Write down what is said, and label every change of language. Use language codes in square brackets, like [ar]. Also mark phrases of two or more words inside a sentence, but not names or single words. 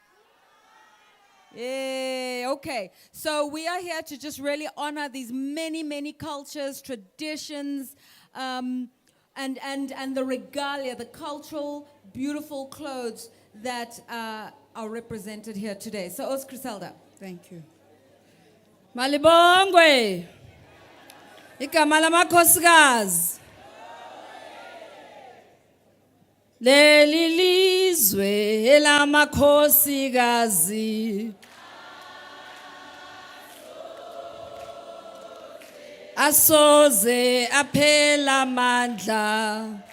[en] Yeah, okay. So we are here to just really honor these many, many cultures, traditions, and the regalia, the cultural, beautiful clothes that are represented here today. So, Os Griselda. Thank you. [zu] Malibongwe. Igama lamakhosikazi. Leli lizwe elamakhosikazi. Asoze aphela mandla.